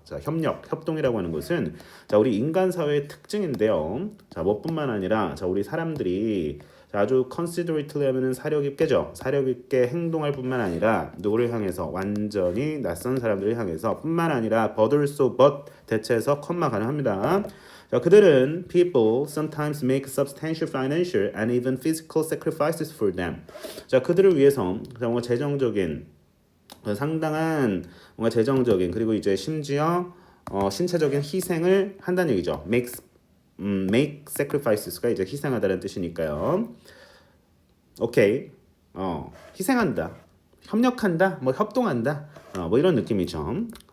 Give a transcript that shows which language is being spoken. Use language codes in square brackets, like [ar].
[ko] 자 협동이라고 하는 것은 자 우리 인간 사회의 특징인데요. 자 뭐뿐만 아니라 자 우리 사람들이 자, 아주 considerately 하면은 사려 깊게죠. 사려 깊게 행동할 뿐만 아니라 누구를 향해서 완전히 낯선 사람들을 향해서 뿐만 아니라 but also but 대체해서 컴마 가능합니다. 자, 그들은 [en] people sometimes make substantial financial and even physical sacrifices for them. [ko] 자, 그들을 위해서 뭔가 재정적인 상당한 뭔가 재정적인 그리고 이제 심지어 신체적인 희생을 한다는 얘기죠. make sacrifices가 이제 희생하다는 뜻이니까요. 오케이. 희생한다. 협력한다. 뭐 협동한다. 뭐 이런 느낌이죠.